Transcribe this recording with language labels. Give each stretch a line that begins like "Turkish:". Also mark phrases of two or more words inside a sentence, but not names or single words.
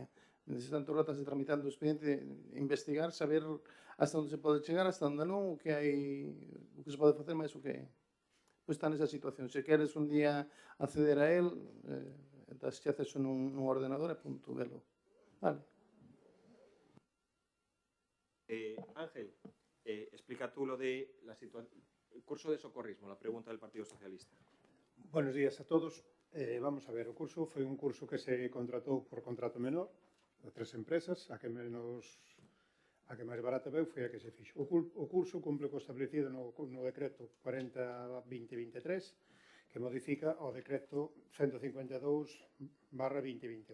Galician: Nese tanto rato se tramitando o expediente, investigar, saber hasta onde se pode chegar, hasta onde non, o que se pode facer, máis o que está nesa situación. Se queres un día acceder a él, das che acceso nun ordenador e punto, velo. Vale.
Spanish: Ángel, explica tú lo de el curso de socorrismo, la pregunta del Partido Socialista. Buenos días a todos.
Galician: Vamos a ver, o curso foi un curso que se contratou por contrato menor de 3 empresas, a que máis barata veu foi a que se fixo. O curso cumple co establecido no decreto 40/2023, que modifica o decreto 152/2021.